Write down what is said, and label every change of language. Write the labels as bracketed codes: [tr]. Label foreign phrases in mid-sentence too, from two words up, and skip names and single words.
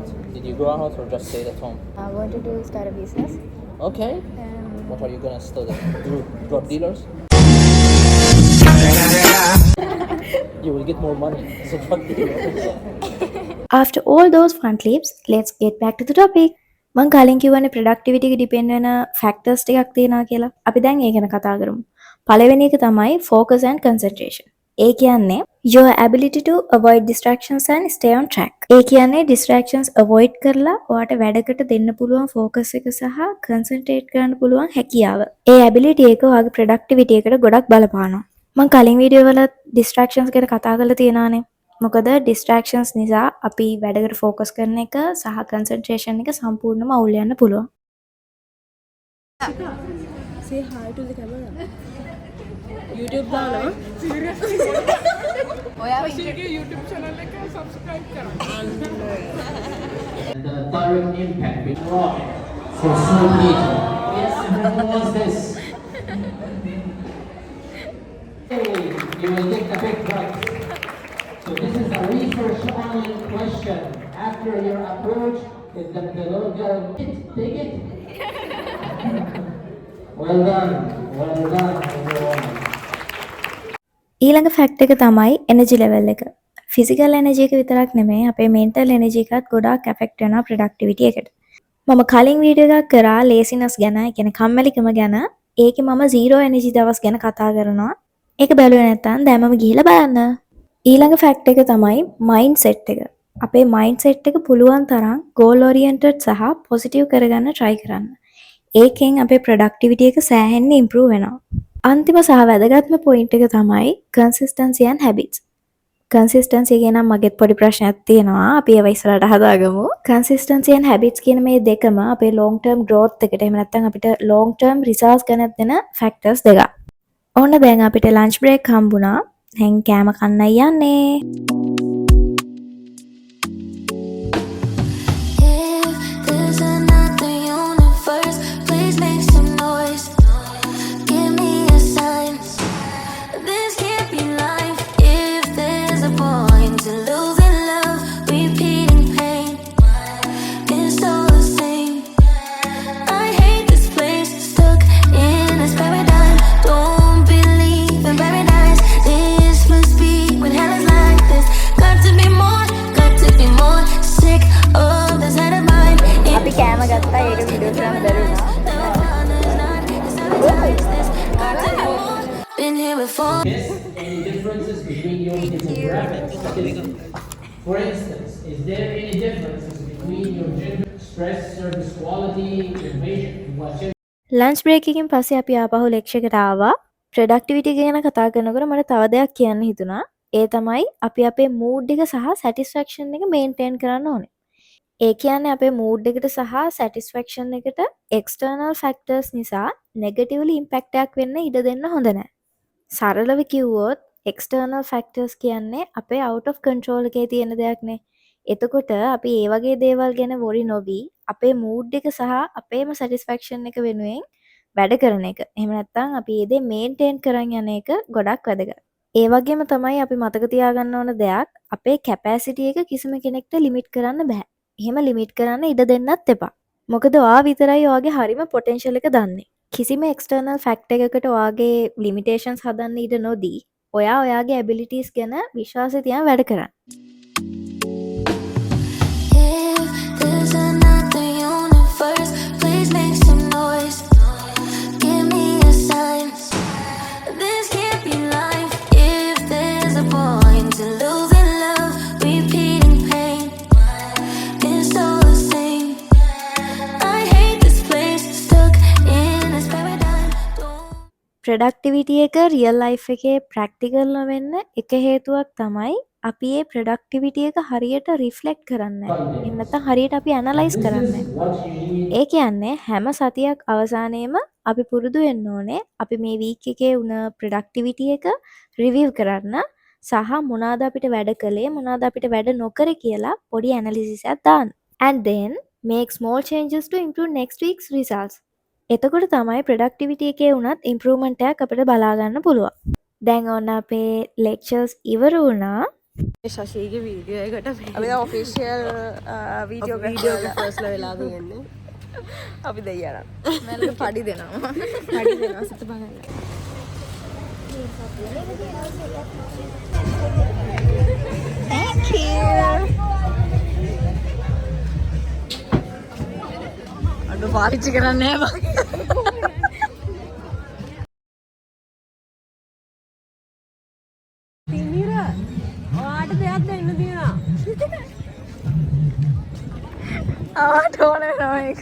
[en] Did you go out or just stayed at home? I want to start a business. Okay. What are you gonna study? Drug dealers? You will get more money as a drug dealer. After all those fun clips, let's get back to the topic. [si] මං කලින් කිව්වනේ productivity එක depend වෙන factors ටිකක් තියෙනවා කියලා. අපි දැන් ඒක ගැන කතා කරමු. පළවෙනි එක තමයි [en] focus and concentration. [si] ඒ කියන්නේ [en] your ability to avoid distractions and stay on track. [si] ඒ කියන්නේ [en] distractions avoid [si] කරලා ඔයාට වැඩකට දෙන්න පුළුවන් focus එක සහ concentrate කරන්න පුළුවන් හැකියාව. ඒ ability එක ඔයාගේ productivity එකට ගොඩක් බලපානවා. මං කලින් වීඩියෝ වල distractions ගැන කතා කරලා තියෙනවානේ. මොකද distractions නිසා අපි වැඩකට focus කරන එක සහ concentration එක සම්පූර්ණයෙන්ම අවුල් යන්න පුළුවන්. [en] Say hi to the camera. [si] YouTube දානවා. ඔයා YouTube channel එක subscribe කරන්න. [en] And the direct impact with rock for so little. Yes, who was this? Hey, you will take the big prize. So this is a research only question. After your approach, is the below girl take it? Well done, everyone. [si] ඊළඟ ෆැක්ට් එක තමයි [en] energy level [si] එක. [en] physical energy [si] එක විතරක් නෙමෙයි අපේ [en] mental energy [si] එකත් ගොඩාක් ඇෆෙක්ට් වෙනවා ප්‍රොඩක්ටිවිටි එකට. මම කලින් වීඩියෝ එකක් කරා ලේසිනස් ගැන, ඒ කියන්නේ කම්මැලිකම ගැන. ඒකේ මම 0 එනර්ජි දවස් ගැන කතා කරනවා. ඒක බැලුවේ නැත්නම් දැන් මම ගිහිල්ලා බලන්න. ඊළඟ ෆැක්ට් එක තමයි [en] mind set [si] එක. අපේ [en] mind set [si] එක පුළුවන් තරම් [en] goal oriented [si] සහ positive කරගන්න try කරන්න. ඒකෙන් අපේ ප්‍රොඩක්ටිවිටි එක සෑහෙන්න improve වෙනවා. අන්තිම සහ වැදගත්ම point එක තමයි [en] consistency and habits. [si] consistency ගැන නම් මගෙත් පොඩි ප්‍රශ්නයක් තියෙනවා. අපි ඒව ඉස්සරහට හදාගමු. [en] consistency and habits [si] කියන මේ දෙකම අපේ [en] long term growth [si] එකට එහෙම නැත්නම් අපිට [en] long term results [si] ගැන දෙන factors දෙකක්. ඕන්න දැන් අපිට [en] lunch break [si] හම්බුණා. දැන් කෑම කන්නයි යන්නේ. [en] If there's another universe, please make some noise. Give me a sign. This can't be life. If there's a point to losing love, repeating pain, it's all the same. I hate this place, stuck in this paradigm. Don't believe in paradise. This must be when hell is like this. Got to be more, sick of this head of mine. [si] අපි කෑම ගත්තා ඒක වීඩියෝ කරන්න බැරුණා. [en] Been here before. Yes, any differences between your demographics? For instance, is there any differences between your gender, stress, service quality, innovation, whatever? lunch break [si] එකකින් පස්සේ අපි ආපහු ලෙක්චර් එකට ආවා. ප්‍රොඩක්ටිවිටි ගැන කතා කරනකොට මට තව දෙයක් කියන්න හිතුණා. ඒ තමයි අපි අපේ මූඩ් එක සහ සැටිස්ෆැක්ෂන් එක මේන්ටේන් කරන්න ඕනේ. ඒ කියන්නේ අපේ මූඩ් එකට සහ සැටිස්ෆැක්ෂන් එකට [en] external factors [si] නිසා [en] negatively impact [si] එකක් වෙන්න ඉඩ දෙන්න හොඳ නැහැ. සරලව කිව්වොත් [en] external factors [si] කියන්නේ අපේ [en] out of control [si] එකේ තියෙන දෙයක්නේ. එතකොට අපි ඒ වගේ දේවල් ගැන worry නොවි අපේ මූඩ් එක සහ අපේම සැටිස්ෆැක්ෂන් එක වෙනුවෙන් වැඩ කරන එක. එහෙම නැත්නම් අපි ඒ දේ මේන්ටේන් කරන් යන එක ගොඩක් වැදගත්. ඒ වගේම තමයි අපි මතක තියාගන්න ඕන දෙයක් අපේ කැපැසිටි එක කිසිම කෙනෙක්ට ලිමිට් කරන්න බෑ. එහෙම ලිමිට් කරන්න ඉඩ දෙන්නත් එපා. මොකද ඔයා විතරයි ඔයාගේ හරිම පොටෙන්ෂල් එක දන්නේ. කිසිම [en] external factor [si] එකකට ඔයාගේ ලිමිටේෂන්ස් හදන්න ඉඩ නොදී ඔයා ඔයාගේ ඇබිලිටිස් ගැන විශ්වාසය තියන් වැඩ කරන්න. [en] If there's another universe, please make some noise. Give me a sign. This can't be life. If there's a point to losing love, repeating pain, it's all the same. I hate this place, stuck in this paradigm. [si] ප්‍රොඩක්ටිවිටි එක [en] real life [si] එකේ ප්‍රැක්ටිකල් නොවෙන්න එක හේතුවක් තමයි අපි ඒ ප්‍රොඩක්ටිවිටි එක හරියට රිෆ්ලෙක්ට් කරන්නේ නැහැ. එහෙම නැත්නම් හරියට අපි ඇනලයිස් කරන්නේ නැහැ. [en] What you need. [si] ඒ කියන්නේ හැම සතියක් අවසානයේම අපි පුරුදු වෙන්න ඕනේ අපි මේ වීක් එකේ වුණ ප්‍රොඩක්ටිවිටි එක රිවිව් කරන්න සහ මොනවාද අපිට වැඩ කළේ මොනවාද අපිට වැඩ නොකරේ කියලා පොඩි ඇනලිසිස් එකක් දාන්න. [en] And then make small changes to improve next week's results. [si] එතකොට තමයි productivity එකේ වුණත් improvement එකක් අපිට බලා ගන්න පුළුවන්. දැන් ඔන්න අපේ lectures ඉවර වුණා. ශශීගේ වීඩියෝ එකට අපි දැන් ඔෆිෂියල් වීඩියෝ ෆස්ට්ලා වෙලා තියෙන්නේ. අපි දෙයියන මම පඩි දෙනවා පඩි දෙනවා සිත බලන්න. [en] thank you [si] අඩු පාවිච්චි කරන්නේ නැහැ තිමිරා ඔයාට දෙයක් දෙන්න තියෙනවා. ආට ඕන වෙනවා ඒක